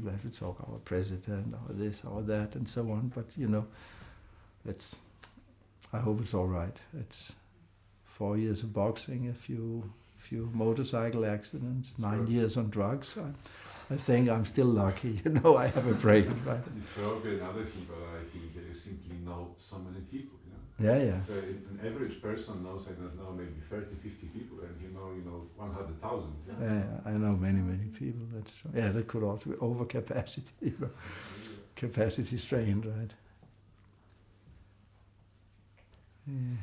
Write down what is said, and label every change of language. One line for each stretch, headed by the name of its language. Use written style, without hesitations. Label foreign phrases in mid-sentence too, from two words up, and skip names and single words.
English: I have to talk our president, or this, or that, and so on. But I hope it's all right. It's 4 years of boxing, a few motorcycle accidents, 9 years on drugs. I think I'm still lucky. I have a brain, right?
Danish: Det skal jo være en anden type af
English: simply know so many people, you know. Yeah. So an average person knows, I don't know, maybe 30, 50 people, and you know 100,000. Yeah, I know many people. That's that could also be overcapacity, you know, capacity strained, right? Yeah.